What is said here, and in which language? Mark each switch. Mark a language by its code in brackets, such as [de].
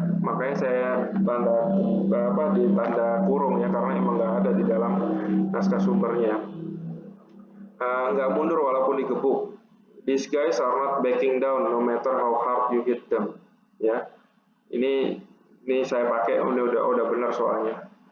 [id] Makanya saya di tanda kurung ya karena emang nggak ada di dalam naskah sumbernya. Nggak mundur walaupun digebuk. [en] These guys are not backing down no matter how hard you hit them. [id] Ya, ini saya pakai udah benar soalnya.